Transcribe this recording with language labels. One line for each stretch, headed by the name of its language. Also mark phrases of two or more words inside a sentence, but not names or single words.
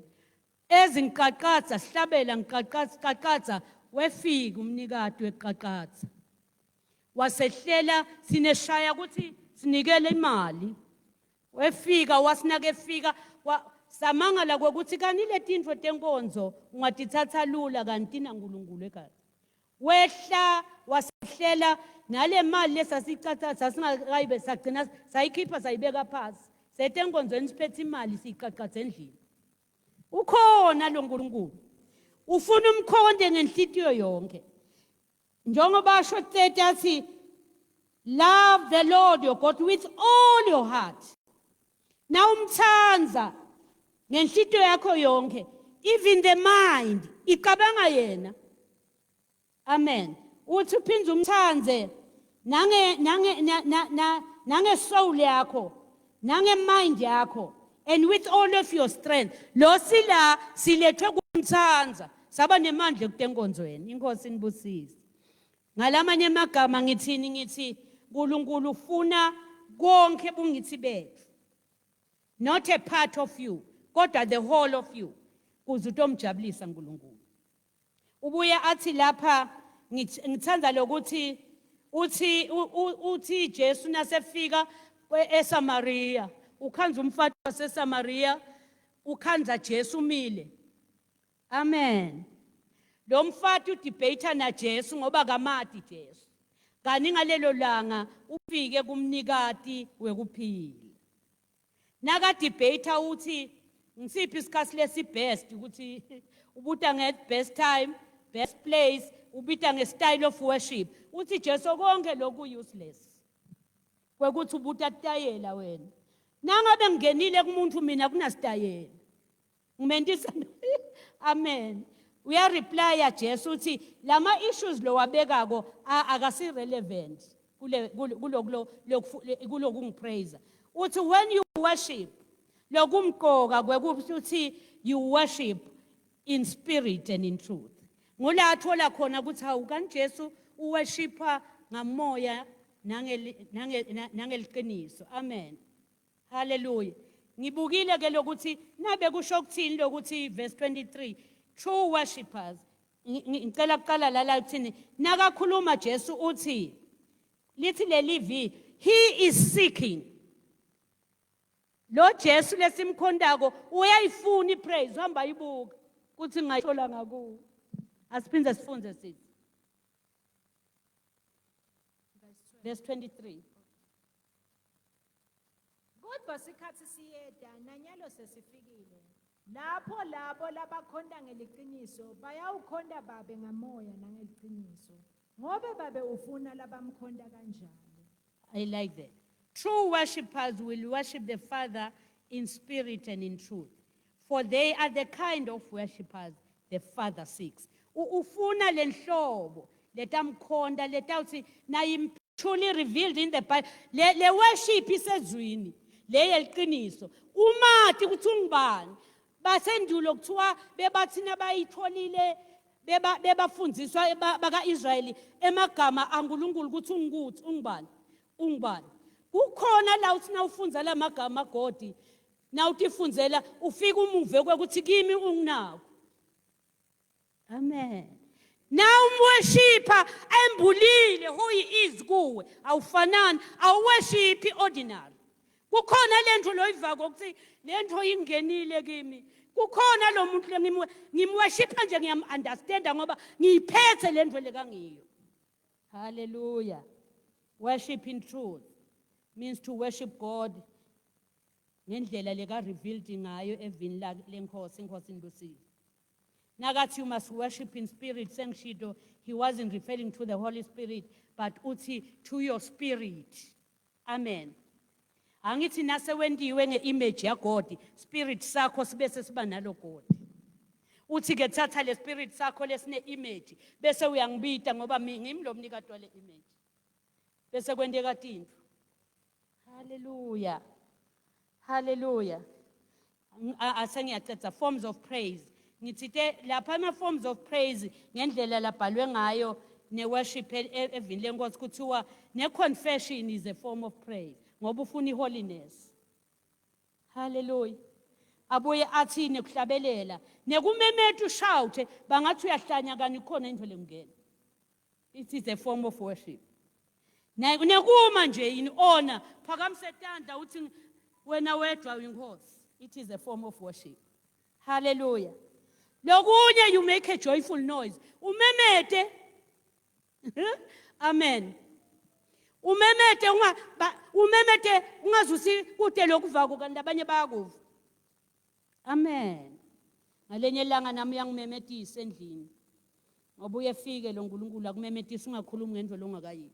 Swati: ezingiqaqadza sihlabela ngiqaqadza wefika umnikati weqaqadza wasehlela sineshaya ukuthi sinikele imali wefika wasinake fika samangala kwekuthi kanile tintfo tenkonzo ungatithatha lula kanti naNkulunkulu ekhaya wehla wasehlela nale mali lesasicatha sasingakayibe sagcina sayikhipha sayibeka phansi setenkonzweni siphethe imali siyiqaqadza endlini. Ukhona lo Nkulunkulu ufuna umkhonde ngenhlitiyo yonke njengoba asho 30 athi
English: love the Lord your God with all your heart.
Swati: Now umthanza ngenhlitiyo yakho yonke
English: even the mind
Swati: icabanga yena. Amen. Uthi uphinze umthanze nange soul yakho nange mind yakho
English: and with all of your strength.
Swati: Lo sila silethwe kumthanza saba nemandla ekutenkonzweni. Inkosi inibusise. Ngalamanye amagama ngithini ngithi uNkulunkulu ufuna konke bungithi bethu.
English: Not a part of you, kodwa the whole of you.
Swati: Kuze utomjabulisa uNkulunkulu. Ubuye athi lapha ngithanda lokuthi uthi Jesu nasefika eSamaria ukhanza umfati waseSamaria ukhanza Jesu umile. Amen. Lo mfati udebate na Jesu ngoba kamati Jesu. Kani ngalelo langa ufike kumnikati wekuphila. Naka debate uthi ngisiphi isikhathi lesi best ukuthi ubuta nge
English: best time, best place,
Swati: ubita nge
English: style of worship.
Swati: Uthi Jesu konke lokhu useless. Kwekuthi ubuta tayela wena. Nangabe ngingenile kumuntu mina kuna style. Ngimendisa. Amen. Uya reply ya Jesu uthi lama issues lo wabekako akasi relevant kulo kungipraise.
English: Uthi when you worship
Swati: lokumqoka kwekuthi
English: you worship in spirit and in truth.
Swati: Ngola athola khona ukuthi hawu kan Jesu uworshipa ngamoya nangeliqiniso. Amen. Hallelujah. Ngibukile ke lokuthi nabe kusho ukuthini lokuthi
English: verse 23 true worshippers
Swati: ngicela kuqala la uthini nakakhuluma Jesu uthi lithi lelivi
English: he is seeking
Swati: lo Jesu lesimkhondako uyayifuna ipraise uhamba ibuka kuthi ngayithola ngakuwo asiphinde sifunze sithi verse 23 Kodwa sikhathi siyeda nanyalo sesifikile lapho labo labakhonda ngeliqiniso bayawukhonda babe ngamoya nangeliqiniso ngobe babe ufuna labamkhonda kanjalo.
English: I like that. True worshippers will worship the Father in spirit and in truth, for they are the kind of worshippers the Father seeks.
Swati: Ufuna lenhlobo letamkhonda letawuthi nayi
English: truly revealed in the Bible.
Swati: Le worship isezwini le yeliqiniso. Umathi kuthi ungibani basendulo kuthiwa bebathina bayitholile bebafundziswa baka-Israyeli emagama aNkulunkulu ukuthi ungibani. Kukhona la uthi nawufunza la magama kaGodi nawutifundzela ufika umuve kwekuthi kimi unginako. Amen.
English: Now worshiper
Swati: embulile
English: who he is
Swati: kuwe awufanani awuworshipi ordinary. Kukhona lento loyivaka ukuthi lento ingenile kimi. Kukhona lo muntu ngimworshipa nje ngiyam-understanda ngoba ngiyiphethe lento lekangiyo. Hallelujah.
English: Worship in truth means to worship God
Swati: ngendlela leka revealed ngayo evini lenkosi inkosi Ndusiwe.
English: Nagathi you must worship in spirit sengishido he wasn't referring to the Holy Spirit but uthi to your spirit.
Swati: Amen. Angithi nase wendiwe ngeimage yaGod spirit sakho sibese siba nalo God. Uthi ke thatha le spirit sakho lesine image bese uyangibita ngoba ngimi lo mnikati wale image. Bese kwendeka into. Hallelujah. Hallelujah. Asengiyacetha
English: forms of praise.
Swati: Ngithite lapha ama
English: forms of praise
Swati: ngendlela labhalwe ngayo ne worship evini lenkosi kuthiwa ne
English: confession is a form of praise
Swati: ngoba ufuna iholiness. Hallelujah. Abuye athi nekuhlabelela nekumemeta ushout bangathi uyahlanya kani khona into lengena.
English: It is a form of worship.
Swati: Nekuma nje
English: in honor
Swati: phakamisetanda uthi wena wedwa inkosi.
English: It is a form of worship. Hallelujah. Lokunye you make a joyful noise.
Swati: Umemete. Amen. Umemete ungazusi kude lokuvaka kanti abanye bayakuva. Amen. Ngalenye ilanga nami uyangimemetisa endlini. Ngoba uyefike lo nkulunkulu akumemetisa ungakhulumi ngendlela ongakayiyo.